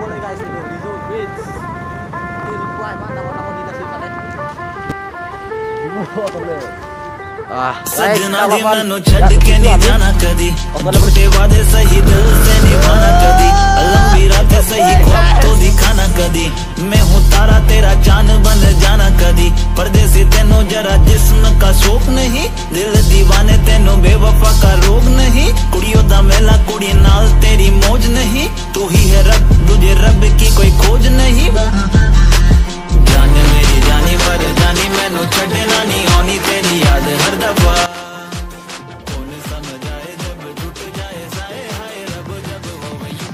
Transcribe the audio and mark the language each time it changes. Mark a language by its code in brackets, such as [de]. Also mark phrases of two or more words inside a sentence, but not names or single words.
[id] guys, Resort Beach. Ini lupa emang nama-nama kita sih kalian. [pa] ਸਜਣਾ ਦੀ ਮੈਨੂੰ ਛੱਡ ਕੇ [hi] नहीं जाना कदी झूठे वादे सही दिल से निभाना कदी लंबी रातें सही ख्वाब तो दिखाना कदी मैं हूँ तारा तेरा चांद बन जाना कदी परदेसी तेनू जरा जिस्म का शौक नहीं दिल दीवाने तेनू बेवफा का रोग नहीं [pa] ਕੁੜੀਆਂ ਦਾ ਮੇਲਾ ਕੁੜੀ ਨਾਲ [hi] तेरी मौज नहीं तू ही है रब तुझे रब की कोई खोज नहीं जान मेरी जानी पर जानी [pa] ਮੈਨੂੰ ਛੱਡਣਾ ਨਹੀਂ ਆਣੀ [hi] तेरी याद हर दफा कौन समझ आए जब टूट जाए साए हाय रब जब हो गई।